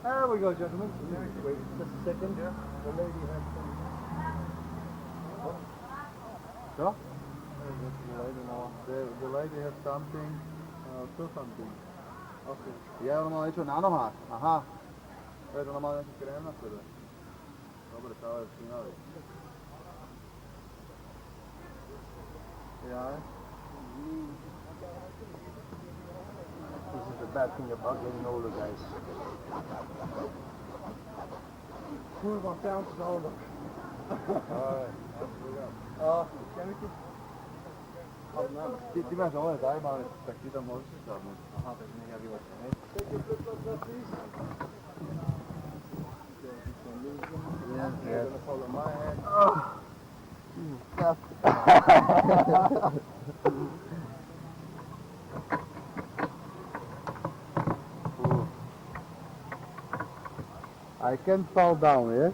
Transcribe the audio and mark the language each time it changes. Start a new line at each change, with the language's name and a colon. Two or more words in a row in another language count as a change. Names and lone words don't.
English: we go, gentlemen. Wait just a second. Yeah. The lady has some...
Slovak: Co?
English: The lady has something, still something. Okay.
Slovak: Je ono malo niečo na nohách. Aha. Veď ono malo nejaký krém na sebe. Dobre, to je všímavý. Ja.
English: This is the bad thing about getting older, guys. Move on down to the older. Alright. Can we keep...
Slovak: Ty máš ove zajímavé, tak ty tam môžeš sadnúť. Aha, takže nech ja vylečím, hej?
English: Take your flip-flops up, please. Yes, You're gonna follow my head. I can fall down, yes?